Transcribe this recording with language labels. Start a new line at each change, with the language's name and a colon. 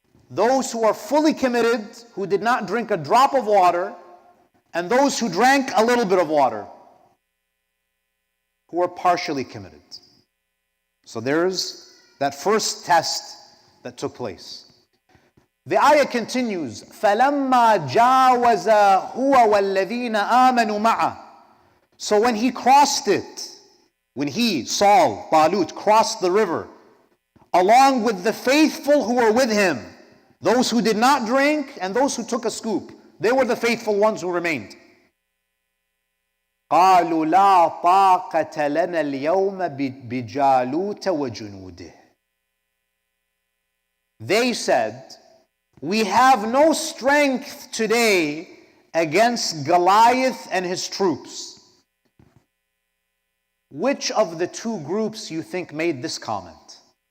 English: Those who are fully committed, who did not drink a drop of water, and those who drank a little bit of water, who are partially committed. So there's that first test that took place. The ayah continues,
Arabic: فَلَمَّا جَاوَزَ هُوَ وَالَّذِينَ آمَنُوا مَعَهُ.
English: So when he crossed it, when he, Saul, Talut, crossed the river, along with the faithful who were with him, those who did not drink and those who took a scoop, they were the faithful ones who remained.
Arabic: قالوا لا طاقة لنا اليوم بجالوت وجنوده.
English: They said, we have no strength today against Goliath and his troops. Which of the two groups you think made this comment?